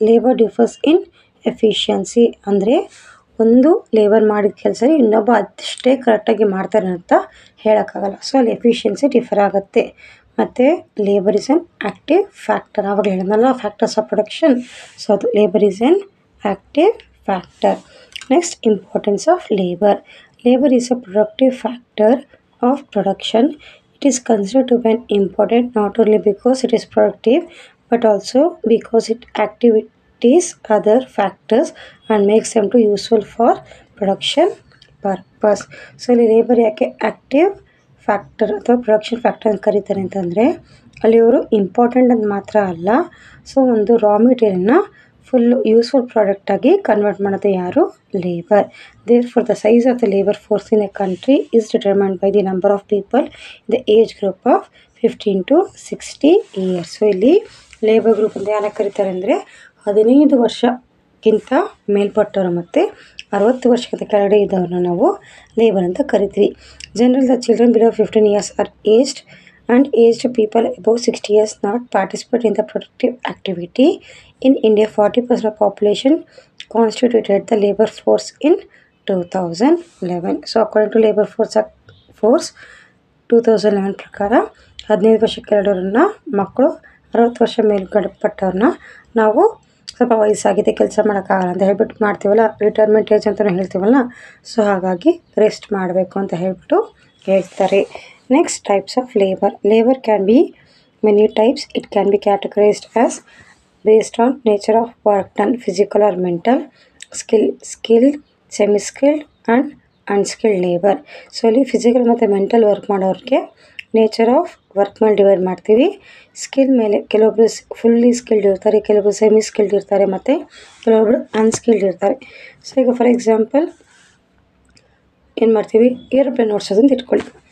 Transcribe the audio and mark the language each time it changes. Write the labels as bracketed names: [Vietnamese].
[English] labour differs in efficiency [Kannada] ಅಂದರೆ ಒಂದು labour ಮಾಡಿದ ಕೆಲಸ ಇನ್ನೊಬ್ಬ ಅಷ್ಟೇ ಕರೆಕ್ಟಾಗಿ ಮಾಡ್ತಾರೆ ಅಂತ ಹೇಳೋಕ್ಕಾಗಲ್ಲ, ಸೊ ಅಲ್ಲಿ ಎಫಿಷಿಯನ್ಸಿ ಡಿಫರ್ ಆಗುತ್ತೆ. ಮತ್ತು [English] labour is an active factor, [Kannada] ಆವಾಗ ಹೇಳಿದ್ನಲ್ಲ ಫ್ಯಾಕ್ಟರ್ಸ್ ಆಫ್ ಪ್ರೊಡಕ್ಷನ್, ಸೊ ಅದು labour is on active factor. [English] Next, importance of labour. Labour is a productive factor of production. It is considered to be important not only because it is productive but also because it activities other factors and makes them too useful for production purpose. [Kannada] So ಇಲ್ಲಿ labour ಯಾಕೆ active factor ಅಥವಾ production factor ಅಂತ ಕರೀತಾರೆ ಅಂತಂದರೆ ಅಲ್ಲಿ ಅವರು important ಅಂತ ಮಾತ್ರ ಅಲ್ಲ, ಸೊ ಒಂದು ರಾ ಮೆಟೀರಿಯಲ್ನ ಫುಲ್ ಯೂಸ್ಫುಲ್ ಪ್ರಾಡಕ್ಟಾಗಿ ಕನ್ವರ್ಟ್ ಮಾಡೋದು ಯಾರು, labour. [English] Therefore the size of the labour force in a country is determined by the number of people in the age group of 15 to 60 years. [Kannada] So ಇಲ್ಲಿ labour group ಅಂತ ಯಾರು ಕರೀತಾರೆ ಅಂದರೆ 15 ವರ್ಷಕ್ಕಿಂತ ಮೇಲ್ಪಟ್ಟವರು ಮತ್ತು 60 ವರ್ಷಕ್ಕಿಂತ ಕೆಳಗಡೆ ಇದ್ದವ್ರನ್ನ ನಾವು ಲೇಬರ್ ಅಂತ ಕರಿತೀವಿ. [English] General the children below 15 years are aged and aged people above 60 years not participate in the productive activity. In India, 40% of population constituted the labor force in 2011. So according to labor force 2011 [Kannada] ಪ್ರಕಾರ 15 ವರ್ಷಕ್ಕೆ ಕೆಳಗಡೆಯವ್ರನ್ನ ಮಕ್ಕಳು, 60 ವರ್ಷ ಮೇಲ್ಪಟ್ಟವ್ರನ್ನ ನಾವು ಸ್ವಲ್ಪ ವಯಸ್ಸಾಗಿದೆ ಕೆಲಸ ಮಾಡೋಕ್ಕಾಗಲ್ಲ ಅಂತ ಹೇಳ್ಬಿಟ್ಟು ಮಾಡ್ತೀವಲ್ಲ, ರಿಟೈರ್ಮೆಂಟ್ ಏಜ್ ಅಂತಲೂ ಹೇಳ್ತೀವಲ್ಲ, ಸೊ ಹಾಗಾಗಿ ರೆಸ್ಟ್ ಮಾಡಬೇಕು ಅಂತ ಹೇಳ್ಬಿಟ್ಟು ಹೇಳ್ತಾರೆ. [English] Next, types of labor. Labor can be many types. It can be categorized as based on nature of work done, physical or mental, skilled, semi-skilled and unskilled labor. [Kannada] So ಇಲ್ಲಿ physical ಮತ್ತು mental work ಮಾಡೋರಿಗೆ nature of work ಮೇಲೆ divide ಮಾಡ್ತೀವಿ. Skill ಮೇಲೆ ಕೆಲವೊಬ್ಬರು fully skilled ಇರ್ತಾರೆ, ಕೆಲವೊಬ್ಬರು semi skilled ಇರ್ತಾರೆ ಮತ್ತು ಕೆಲವೊಬ್ಬರು ಅನ್ಸ್ಕಿಲ್ಡ್ ಇರ್ತಾರೆ. ಸೊ ಈಗ ಫಾರ್ ಎಕ್ಸಾಂಪಲ್ ಏನು ಮಾಡ್ತೀವಿ, ಏರೋಪ್ಲೇನ್ ಓಡಿಸೋದಂತ ಇಟ್ಕೊಳ್ಳಿ.